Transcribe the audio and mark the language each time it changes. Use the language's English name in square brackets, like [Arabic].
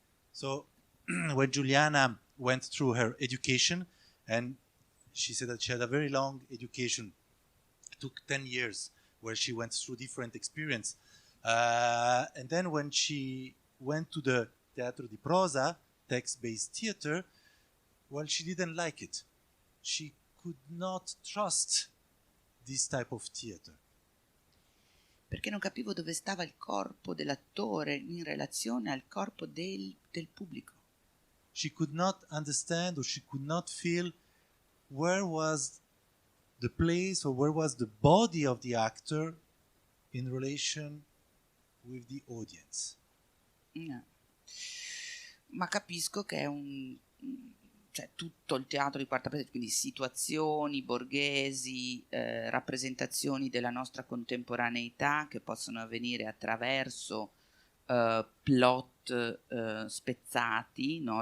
[English] So when Giuliana went through her education, and she said that she had a very long education, it took 10 years where she went through different experience. And then when she went to the [Italian] teatro di prosa, [English] text-based theater, well, she didn't like it. She could not trust this type of theater. [Italian] Perché non capivo dove stava il corpo dell'attore in relazione al corpo del pubblico. [English] She could not understand, or she could not feel where was the place or where was the body of the actor in relation with the audience. No. [Italian] Ma capisco che è cioè tutto il teatro di quarta parete, quindi situazioni borghesi, rappresentazioni della nostra contemporaneità che possono avvenire attraverso plot spezzati, no?